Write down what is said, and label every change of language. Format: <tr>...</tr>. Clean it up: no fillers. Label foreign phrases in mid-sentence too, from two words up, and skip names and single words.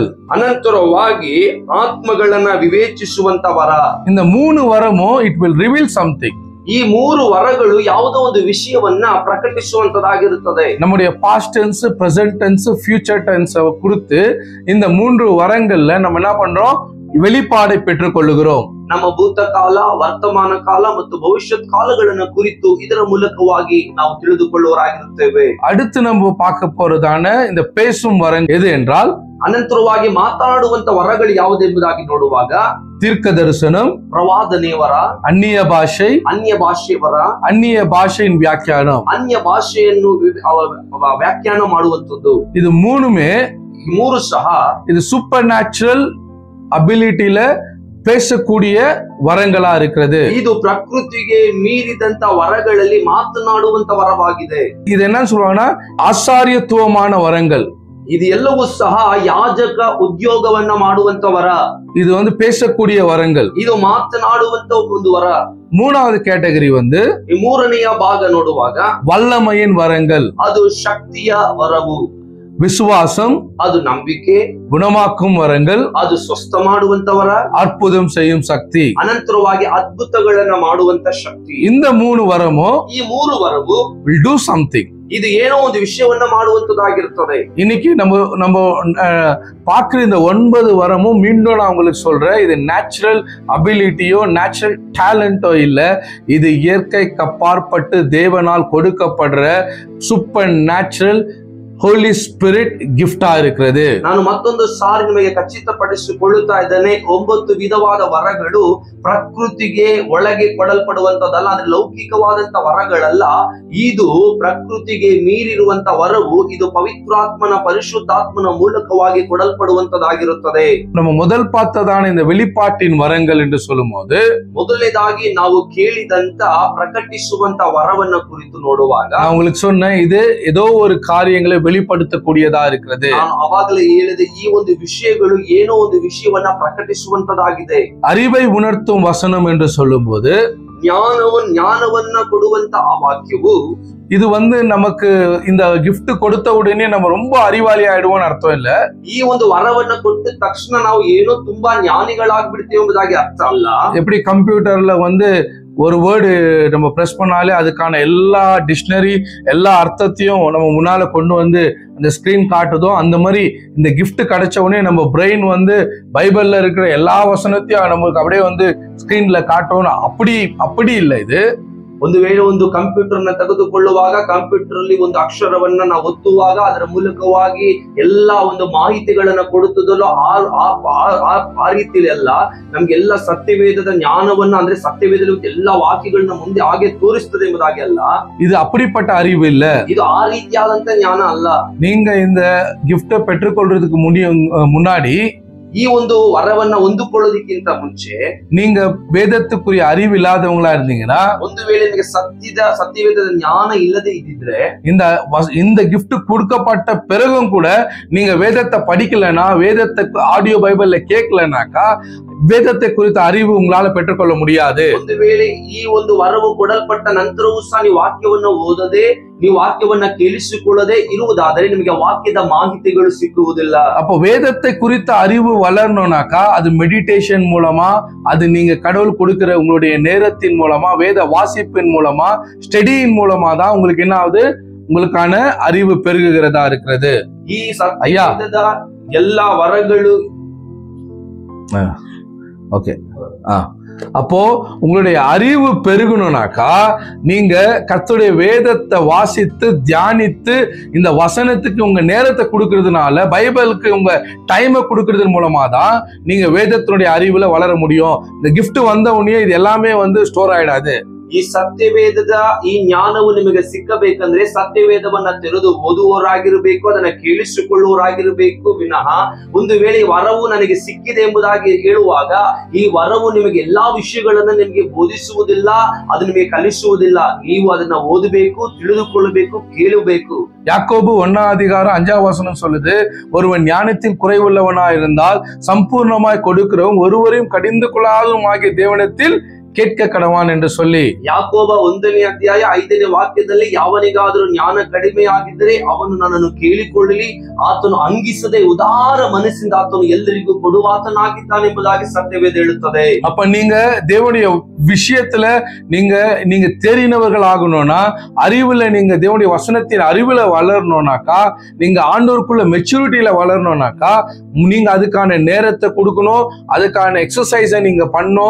<kn>ಅನಂತರವಾಗಿ ಆತ್ಮಗಳನ್ನ ವಿವೇಚಿಸುವಂತ ವರ.</kn> <ta>இந்த 3 வரமும்</ta> <en>it will reveal something.</en> <kn>ಈ 3 ವರಗಳು ಯಾವುದೋ ಒಂದು ವಿಷಯವನ್ನ ಪ್ರಕಟಿಸುವಂತದಾಗಿರುತ್ತದೆ.</kn> <ta>நம்முடைய</ta> <en>past tense, present tense, future tense</en> <ta>கொடுத்து இந்த 3 வரங்கள்ல நம்ம என்ன பண்றோம்? வெளிப்பாடை பெற்றுக் கொள்ளுகிறோம்.</ta> <kn>ನಮ್ಮ ಭೂತಕಾಲ, ವರ್ತಮಾನ ಕಾಲ ಮತ್ತು ಭವಿಷ್ಯತ್ ಕಾಲಗಳನ್ನ ಕುರಿತು ಇದರ ಮೂಲಕವಾಗಿ ನಾವು ತಿಳಿದುಕೊಳ್ಳುವರಾಗಿರುತ್ತೇವೆ.</kn> <ta>அடுத்து நம்ம பார்க்க போறதான இந்த பேசும் வரம் எது என்றால்,</ta> <kn>ಅನಂತರವಾಗಿ ಮಾತಾಡುವಂತ ವರಗಳು ಯಾವುದೆಂಬುದಾಗಿ ನೋಡುವಾಗ</kn> <ta>தீர்க்க தரிசனம்,</ta> <kn>ಪ್ರವಾದನೆ ವರ,</kn> <ta>அந்நிய பாஷை,</ta> <kn>ಅನ್ಯ ಭಾಷೆ ವರ,</kn> <ta>அந்நிய பாஷையின் வியாக்கியானம்,</ta> <kn>ಅನ್ಯ ಭಾಷೆಯನ್ನು ವ್ಯಾಖ್ಯಾನ ಮಾಡುವಂತದ್ದು.</kn> <ta>இது மூணுமே,</ta> <kn>3 ಸಹ</kn> <ta>இது</ta> <en>super natural abilityla</en> <ta>பேசக்கூடிய வரங்களா இருக்கிறது.</ta> <kn>ಇದು ಪ್ರಕೃತಿಗೆ ಮೀರಿದಂತ ವರಗಳಲ್ಲಿ ಮಾತನಾಡುವಂತ ವರವಾಗಿದೆ.</kn> <ta>இது என்ன சொல்லுவாங்கன்னா ஆசாரியத்துவமான வரங்கள்.</ta> <kn>ಇದು ಎಲ್ಲವೂ ಸಹ ಯಾಜಕ ಉದ್ಯೋಗವನ್ನ ಮಾಡುವಂತ ವರ.</kn> <ta>இது பேசக்கூடிய வரங்கள்.</ta> <kn>ಇದು ಮಾತನಾಡುವಂತ ಒಂದು ವರ.</kn> <ta>மூணாவது கேட்டகரி</ta> <kn>ಈ ಮೂರನೆಯ ಭಾಗ ನೋಡುವಾಗ</kn> <ta>வல்லமையின் வரங்கள்.</ta> <kn>ಅದು ಶಕ್ತಿಯ ವರವು.</kn> <ta>விசுவாசம்,</ta> <kn>ಅದು ನಂಬಿಕೆ.</kn> <ta>குணமாக்கும் வரங்கள்,</ta> <kn>ಅದು ಸ್ವಸ್ಥ ಮಾಡುವಂತ ವರ.</kn> <ta>அற்புதம் செய்யும் சக்தி.</ta> <kn>ಅನಂತರವಾಗಿ ಅದ್ಭುತಗಳನ್ನ ಮಾಡುವಂತ ಶಕ್ತಿ.</kn> <ta>இந்த 3 வரமும்</ta> <kn>ಈ 3 ವರವು</kn> <en>will do something.</en> <kn>ಇದು ಏನೋ ಒಂದು ವಿಷಯವನ್ನ ಮಾಡುವಂತದಾಗಿರುತ್ತದೆ.</kn> <ta>இன்னைக்கு நம்ம பார்க்கிற இந்த 9 வரமும் மீண்டும் நான் உங்களுக்கு சொல்றேன், இது</ta> <en>natural abilityo natural talento</en> <ta>இல்ல, இது இயற்கைக்கு அப்பாற்பட்டு தேவனால் கொடுக்கப்படுற</ta> <en>super natural holy spirit gift</en> <ta>ಆಗಿರುತ್ತದೆ.</ta> <kn>ನಾನು ಮತ್ತೊಂದು ಸಾರಿ ನಿಮಗೆ ಖಚಿತಪಡಿಸಿಕೊಳ್ಳುತ್ತಾ ಇದ್ದೇನೆ, 9 ವಿಧವಾದ ವರಗಳು ಪ್ರಕೃತಿಗೆ ಒಳಗೆ ಕೊಡಲ್ಪಡುವಂತದಲ್ಲ, ಅಂದ್ರೆ ಲೌಕಿಕವಾದಂತ ವರಗಳಲ್ಲ. ಇದು ಪ್ರಕೃತಿಗೆ ಮೀರಿರುವಂತ ವರವು. ಇದು ಪವಿತ್ರಾತ್ಮನ, ಪರಿಶುದ್ಧಾತ್ಮನ ಮೂಲಕವಾಗಿ ಕೊಡಲ್ಪಡುವಂತದಾಗಿರುತ್ತದೆ.</kn> <ta>நம்ம முதல் பார்த்ததான இந்த வெளிப்பாட்டின் வரங்கள் என்று சொல்லும்போது,</ta> <kn>ಮೊದಲನೇದಾಗಿ ನಾವು ಕೇಳಿದಂತ ಪ್ರಕಟಿಸುವಂತ ವರವನ್ನ ಕುರಿತು ನೋಡುವಾಗ</kn> <ta>நான் உங்களுக்கு சொன்னேன், இது ஏதோ ஒரு காரியங்களை வெளிப்படுத்தக்கூடியதா இருக்கிறது.</ta> <kn>ನಾನು ಅವಾಗಲೇ ಹೇಳಿದೆ, ಈ ಒಂದು ವಿಷಯಗಳು ಏನೋ ಒಂದು ವಿಷಯವನ್ನ ಪ್ರಕಟಿಸುವಂತದಾಗಿದೆ.</kn> <ta>அறிவை உணர்த்தும் வசனம் என்று சொல்லும்போது,</ta> <kn>ಜ್ಞಾನವನ್ನ ಕೊಡುವಂತ ಆ ವಾಕ್ಯವು</kn> <ta>இது நமக்கு இந்த கிஃப்ட் கொடுத்த உடனே நம்ம ரொம்ப அறிவாளி ஆயிடுவோம்னு அர்த்தம் இல்ல.</ta> <kn>ಈ ಒಂದು ವರವನ್ನ ಕೊಟ್ಟ ತಕ್ಷಣ ನಾವು ಏನೋ ತುಂಬಾ ಜ್ಞಾನಿಗಳಾಗ್ಬಿಡ್ತೇವೆ ಎಂಬುದಾಗಿ ಅರ್ಥ ಅಲ್ಲ.</kn> <ta>எப்படி கம்ப்யூட்டர்ல ஒரு வேர்டு நம்ம பிரஸ் பண்ணாலே அதுக்கான எல்லா டிக்ஷனரி, எல்லா அர்த்தத்தையும் நம்ம முன்னால கொண்டு அந்த ஸ்கிரீன் காட்டுதோ, அந்த மாதிரி இந்த கிஃப்ட் கிடைச்ச உடனே நம்ம பிரெயின் பைபிள்ல இருக்கிற எல்லா வசனத்தையும் நமக்கு அப்படியே ஸ்கிரீன்ல காட்டணும். அப்படி இல்லை. இது</ta> <kn>ಒಂದು ವೇಳೆ ಒಂದು ಕಂಪ್ಯೂಟರ್ ನ ತೆಗೆದುಕೊಳ್ಳುವಾಗ ಕಂಪ್ಯೂಟರ್ ಅಲ್ಲಿ ಒಂದು ಅಕ್ಷರವನ್ನ ನಾವು ಒತ್ತುವಾಗ ಅದರ ಮೂಲಕವಾಗಿ ಎಲ್ಲಾ ಒಂದು ಮಾಹಿತಿಗಳನ್ನ ಕೊಡುತ್ತದಲ್ಲೋ ಆ ರೀತಿಯಲ್ಲಿ ಅಲ್ಲ, ನಮ್ಗೆಲ್ಲ ಸತ್ಯವೇದದ ಜ್ಞಾನವನ್ನ, ಅಂದ್ರೆ ಸತ್ಯವೇದದಲ್ಲಿ ಎಲ್ಲಾ ವಾಕ್ಯಗಳನ್ನ ಮುಂದೆ ಹಾಗೆ ತೋರಿಸ್ತದೆ ಎಂಬುದಾಗಿ ಅಲ್ಲ.</kn> <ta>இது அப்படிப்பட்ட அறிவு இல்ல.</ta> <kn>ಇದು ಆ ರೀತಿಯಾದಂತ ಜ್ಞಾನ ಅಲ್ಲ.</kn> <ta>நீங்க இந்த கிஃப்ட பெற்றுக்கொள்றதுக்கு முன்னாடி,</ta> <kn>ಈ ಒಂದು ವರವನ್ನ ಹೊಂದಿಕೊಳ್ಳೋದಕ್ಕಿಂತ ಮುಂಚೆ</kn> <ta>நீங்க வேதத்துக்குரிய அறிவு இல்லாதவங்களா இருந்தீங்கன்னா,</ta> <kn>ಒಂದು ವೇಳೆ ನಿಮಗೆ ಸತ್ಯವೇದದ ಜ್ಞಾನ ಇಲ್ಲದೆ ಇದ್ದಿದ್ರೆ,</kn> <ta>இந்த கிஃப்ட் கொடுக்கப்பட்ட பிறகும் கூட நீங்க வேதத்தை படிக்கலனா, வேதத்தை</ta> <en>audio Biblela</en> <ta>கேட்கலனாக்கா, வேதத்தை குறித்த அறிவு உங்களால பெற்றுக்கொள்ள முடியாது.</ta> <kn>ಒಂದು ವೇಳೆ ಈ ಒಂದು ವರವು ಕೊಡಲ್ಪಟ್ಟ ನಂತರವೂ ಸಹ ನೀವು ವಾಕ್ಯವನ್ನು ಓದದೆ, ನೀವು ವಾಕ್ಯವನ್ನ ಕೇಳಿಸಿಕೊಳ್ಳದೆ ಇರುವುದಾದರೆ ನಿಮಗೆ ವಾಕ್ಯದ ಮಾಹಿತಿಗಳು ಸಿಕ್ಕುವುದಿಲ್ಲ.</kn> <ta>அப்போ வேதத்தை குறித்த அறிவு வளரணும்னாக்கா, அது மெடிடேஷன் மூலமா, அது நீங்க கடவுள் கொடுக்கிற உங்களுடைய நேரத்தின் மூலமா, வேத வாசிப்பின் மூலமா, ஸ்டடியின் மூலமா தான் உங்களுக்கு என்ன ஆகுது, உங்களுக்கான அறிவு பெருகுகிறதா இருக்கிறது.</ta> <kn>ಈ ಸತ್ಯವೇದದ ಎಲ್ಲಾ ವರಗಳು</kn> <ta>ஓகே. அப்போ உங்களுடைய அறிவு பெருகணும்னாக்கா, நீங்க கர்த்தருடைய வேதத்தை வாசித்து தியானித்து இந்த வசனத்துக்கு உங்க நேரத்தை கொடுக்கறதுனால, பைபிளுக்கு உங்க டைமை கொடுக்கறது மூலமா தான் நீங்க வேதத்தினுடைய அறிவுல வளர முடியும். இந்த கிஃப்ட் வந்த உடனே இது எல்லாமே ஸ்டோர் ஆயிடாது.</ta> <kn>ಈ ಸತ್ಯವೇದದ ಈ ಜ್ಞಾನವು ನಿಮಗೆ ಸಿಕ್ಕಬೇಕಂದ್ರೆ ಸತ್ಯವೇದವನ್ನ ತೆರೆದು ಓದುವವರಾಗಿರಬೇಕು, ಅದನ್ನ ಕೇಳಿಸಿಕೊಳ್ಳುವವರಾಗಿರಬೇಕು ವಿನಃ ಒಂದು ವೇಳೆ ವರವು ನನಗೆ ಸಿಕ್ಕಿದೆ ಎಂಬುದಾಗಿ ಹೇಳುವಾಗ ಈ ವರವು ನಿಮಗೆ ಎಲ್ಲಾ ವಿಷಯಗಳನ್ನ ನಿಮಗೆ ಬೋಧಿಸುವುದಿಲ್ಲ, ಅದು ನಿಮಗೆ ಕಲಿಸುವುದಿಲ್ಲ. ನೀವು ಅದನ್ನ ಓದಬೇಕು, ತಿಳಿದುಕೊಳ್ಳಬೇಕು, ಕೇಳಬೇಕು.</kn> <ta>யாக்கோபு 1:5 சொல்லுது, ஒருவன் ஞானத்தில் குறைவுள்ளவனா இருந்தால் சம்பூர்ணமாய் கொடுக்கிறவன் ஒருவரையும் கடிந்து கொள்ளாதவரும் ஆகிய தேவனிடத்தில் கேட்க கடவான் என்று சொல்லி,</ta> <kn>ಯಾಕೋಬ 1:5 ಯಾವನಿಗಾದರೂ ಜ್ಞಾನ ಕಡಿಮೆ ಆಗಿದ್ದರೆ ಅವನು ನನ್ನನ್ನು ಕೇಳಿಕೊಳ್ಳಲಿ, ಆತನು ಅಂಗಿಸದೆ ಉದಾರ ಮನಸ್ಸಿಂದ ಆತನು ಎಲ್ಲರಿಗೂ ಕೊಡುವಾತನಾಗಿದ್ದಾನೆ ಎಂಬುದಾಗಿ ಸತ್ಯವೇದ ಹೇಳುತ್ತದೆ.</kn> <ta>அப்ப நீங்க தேவனுடைய விஷயத்துல நீங்க தெரிந்தவர்கள் ஆகணும்னா, அறிவுல நீங்க தேவனுடைய வசனத்தின் அறிவுல வளரணும்னாக்கா, நீங்க ஆண்டவருக்குள்ள மெச்சூரிட்டியில வளரணும்னாக்கா, நீங்க அதுக்கான நேரத்தை கொடுக்கணும், அதுக்கான எக்ஸசைஸை நீங்க பண்ணணும்.</ta>